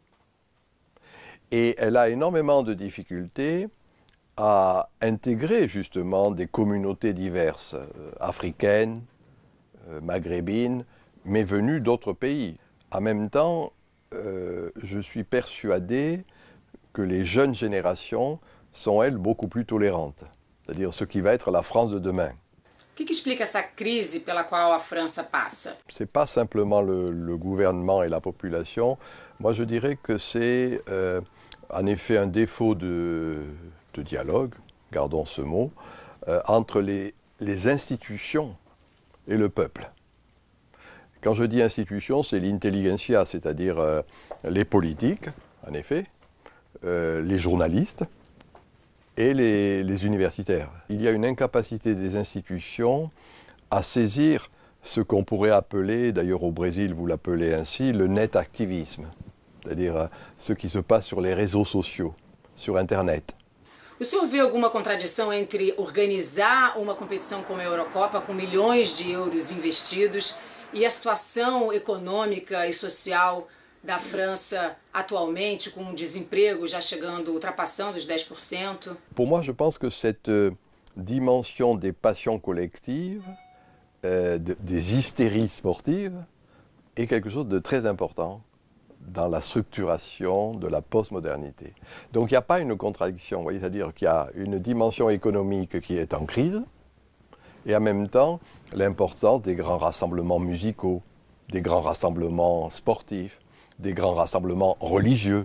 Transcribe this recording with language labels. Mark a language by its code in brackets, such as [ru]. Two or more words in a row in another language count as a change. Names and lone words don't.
[fr] Et elle a énormément de difficultés à intégrer justement des communautés diverses, africaines, maghrébines, mais venues d'autres pays. En même temps, je suis persuadé que les jeunes générations sont, elles, beaucoup plus tolérantes. C'est-à-dire ce qui va être la France de demain. [pt] O que explica essa crise pela qual a França passa? [fr] Ce n'est pas simplement le gouvernement et la population. Moi, je dirais que c'est en effet un défaut de dialogue, gardons ce mot, entre les institutions et le peuple. Quand je dis institutions, c'est l'intelligentsia, c'est-à-dire les politiques, en effet, les journalistes et les universitaires. Il y a une incapacité des institutions à saisir ce qu'on pourrait appeler, d'ailleurs au Brésil vous l'appelez ainsi, le net activisme, c'est-à-dire ce qui se passe sur les réseaux sociaux, sur Internet. [pt] O senhor vê alguma contradição entre organizar uma competição como a Eurocopa, com milhões de euros investidos, e a situação econômica e social da França atualmente, com o desemprego já chegando, ultrapassando os 10%? [fr] Pour moi, je pense que cette dimension des passions collectives, des hystéries sportives, est quelque chose de très important dans la structuration de la postmodernité. Donc il n'y a pas une contradiction, vous voyez, c'est-à-dire qu'il y a une dimension économique qui est en crise, et en même temps l'importance des grands rassemblements musicaux, des grands rassemblements sportifs, des grands rassemblements religieux.